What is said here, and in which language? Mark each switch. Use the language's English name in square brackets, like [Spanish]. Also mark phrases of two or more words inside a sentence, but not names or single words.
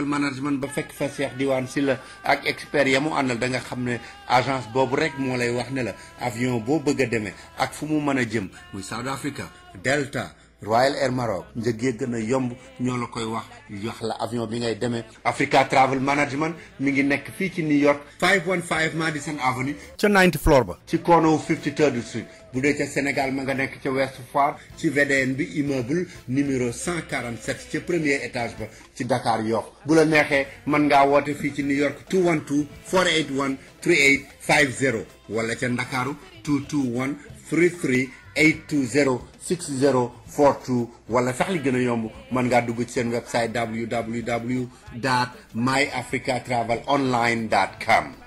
[Wolof] Management ba fekk fa Cheikh Diwane Sylla ak expert ya mu àndal da nga xam ne agence boobu rek moo lay wax ne [French] la avion [Wolof] boo bëgg a demee ak fu mu mën a jëm muy South Africa Delta Royal Air Maroc njëg yi gën a yomb ñoo la koy wax [French] la avion [Wolof] bi ngay demee Africa Travel Management mi ngi nekk fii ci New York 515 Madison Avenue ca 90 floor ba ci corner 53rd Street bu dee ca Sénégal ma nga nekk ca West Foire ci VDN bi [French] immeuble numéro [Wolof] 147 ca [French] premier étage [Wolof] ba ci Dakar Yoff bu la neexee mën ngaa woote fii ci New York 212 481 3850 wala ca Ndakaaru 221 33 820 6042 wala sax li gën a yomb mën ngaa dugg ci seen website www.myafricatravelonline.com.